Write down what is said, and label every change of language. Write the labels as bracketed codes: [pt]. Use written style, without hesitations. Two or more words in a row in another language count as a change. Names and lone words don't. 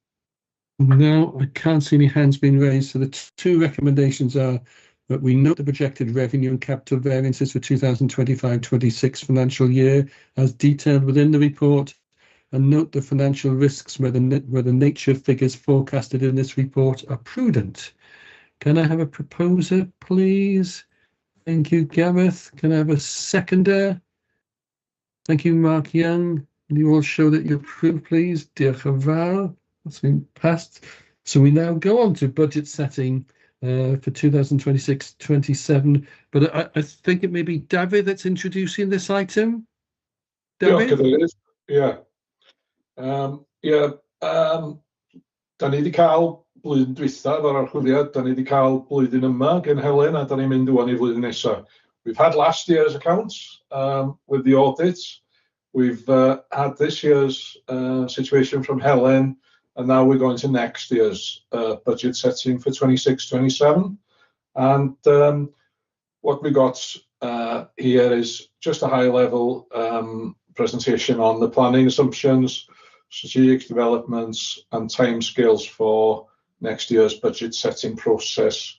[en] No, I can't see any hands being raised. So the two recommendations are that we note the projected revenue and capital variances for 2025-26 financial year as detailed within the report, and note the financial risks where the nature of figures forecasted in this report are prudent. Can I have a proposer, please? Thank you, Gareth. Can I have a seconder? Thank you, Mark Young. Can you all show that you approve, please? [cy] Diolch yn fawr. [en] That's been passed. So we now go on to budget setting for 2026-27. But I think it may be David that's introducing this item. David? [cy] Da ni wedi cael blwyddyn dwythaf ar archwiliad, da ni wedi cael blwyddyn yma gen Helen, a da ni'n mynd ŵan I flwyddyn nesaf. [en] We've had last year's accounts with the audits. We've had this year's situation from Helen and now we're going to next year's budget setting for 26-27. And what we got here is just a high-level presentation on the planning assumptions, strategic developments, and timescales for next year's budget setting process.